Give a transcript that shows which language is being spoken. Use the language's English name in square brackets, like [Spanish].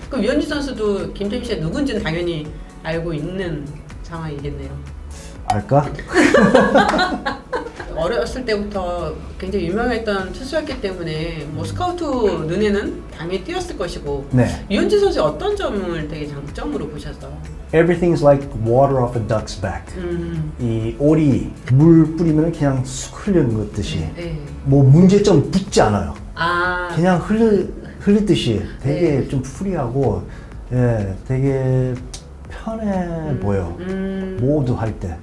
[Korean] 그럼 유현진 선수도 김태균 씨가 누군지는 당연히 알고 있는 상황이겠네요. 알까? 어렸을 때부터 굉장히 유명했던 투수였기 때문에 뭐 스카우트 눈에는 당연히 띄었을 것이고 네. 유현진 선수의 어떤 점을 되게 장점으로 보셨어요? [English] Everything's like water off a duck's back. [Korean] 이 오리 물 뿌리면 그냥 쑥 흘러는 네. 뭐 문제점 붙지 않아요. 아, 그냥 흘리듯이 되게 네. 좀 프리하고 되게 편해 보여. 모두 할 때.